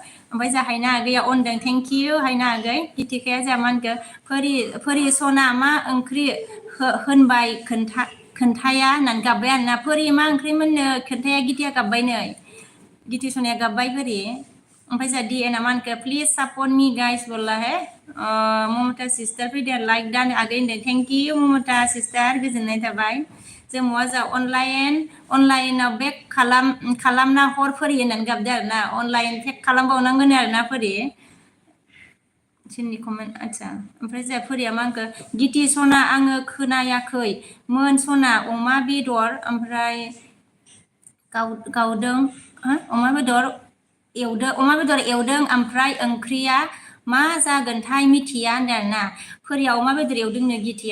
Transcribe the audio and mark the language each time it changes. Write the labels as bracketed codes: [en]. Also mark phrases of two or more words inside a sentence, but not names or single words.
[brx] ओमफ्राय जा हायना आगैया अनदों [en] thank you [brx] हायना आगै गितिखाया जा मा होनखो फोरि सना मा ओंख्रि होनबाय खोन्थाया होननानै गाबबाय आरोना फोरि मा ओंख्रि मोननो खोन्थाया गितिया गाबबाय नै गिति सनाया गाबबाय फोरि ओमफ्राय जा डिएनआ मा होनखो [en] please support me guys [brx] बोलला है ममता सिस्टार फैदो लाइक दान आगै होनदों [en] thank you [brx] ममता सिस्टार गोजोननाय थाबाय जों मवा जा अनलाइनाव बेक खालामना हर फोरि होननानै गाबदो आरोना अनलाइन टेग खालामबावनांगोन आरोना फोरि जोंनि कमेन्ट आच्छा ओमफ्राय जा फोरिया मा होनखो गिति सना आङो खोनायाखै मोन सना अमा बेदर ओमफ्राय गावदों अमा बेदर एवदों ओमफ्राय ओंख्रिया मा जागोनथाय मिथिया होनदों आरोना फोरिया अमा बेदर एवदोंनो गिति